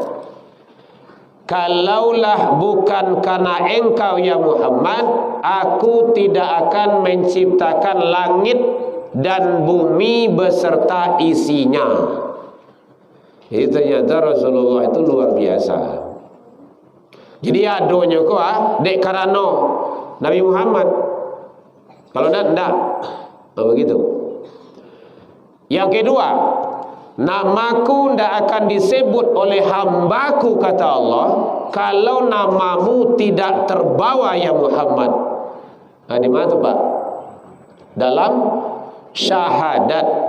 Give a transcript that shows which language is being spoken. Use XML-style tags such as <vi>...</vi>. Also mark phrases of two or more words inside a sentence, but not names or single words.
<id>Kalaulah bukan karena engkau ya Muhammad, aku tidak akan menciptakan langit dan bumi beserta isinya. Jadi ternyata Rasulullah itu luar biasa.</id> <min>Jadi adonyo ko dek karano Nabi Muhammad.</min> <id>Kalau ndak begitu. Yang kedua, namaku tidak akan disebut oleh hambaku, kata Allah, kalau namamu tidak terbawa ya Muhammad. Di mana tu Pak? Dalam syahadat.</id>